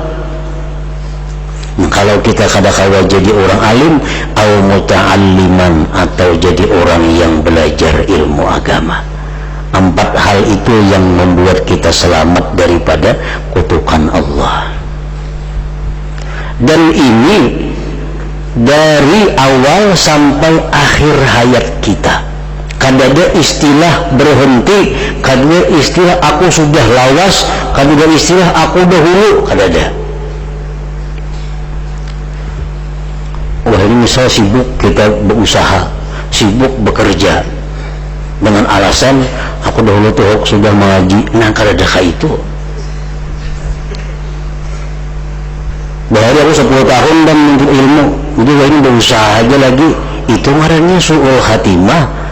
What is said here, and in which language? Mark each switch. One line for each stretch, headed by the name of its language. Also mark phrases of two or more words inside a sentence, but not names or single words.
Indonesian: Nah, kalau kita kadang-kala jadi orang alim,
Arabic: أو متعلما,
Indonesian: atau jadi orang yang belajar ilmu agama. 4 hal itu yang membuat kita selamat daripada kutukan Allah. Dan ini dari awal sampai akhir hayat kita.
Banjar: Kada ada istilah berhenti, kada ada istilah aku sudah lawas, kada ada istilah aku dahulu, kada ada. Jadi misal sibuk kita berusaha, sibuk bekerja dengan alasan aku dahulu tuh sudah mengaji, nah kadadaka itu bahari aku 10 tahun dan menuntut ilmu, jadi ini berusaha aja lagi, itu ngarannya
Arabic: سوء الخاتمة.